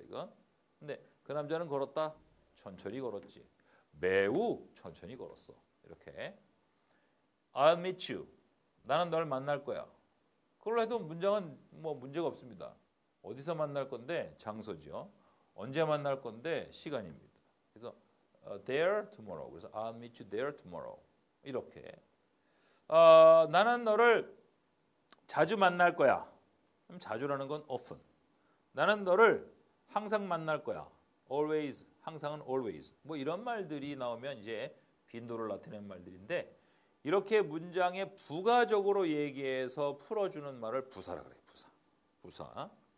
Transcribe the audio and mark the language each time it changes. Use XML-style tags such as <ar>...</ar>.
<ko>이거. 근데 그 남자는 걸었다. 천천히 걸었지. 매우 천천히 걸었어. 이렇게.</ko> <en>I'll meet you.</en> <ko>나는 널 만날 거야. 그걸로 해도 문장은 뭐 문제가 없습니다. 어디서 만날 건데 장소죠. 언제 만날 건데 시간입니다. 그래서</ko> <en>there tomorrow. 그래서 I'll meet you there tomorrow.</en> <ko>이렇게. 나는 너를 자주 만날 거야. 그럼 자주라는 건 often. 나는 너를 항상 만날 거야.</ko> <en>always.</en> <ko>항상은</ko> <en>always.</en> <ko>뭐 이런 말들이 나오면 이제 빈도를 나타내는 말들인데 이렇게 문장에 부가적으로 얘기해서 풀어주는 말을 부사라 그래요. 부사. 부사.</ko>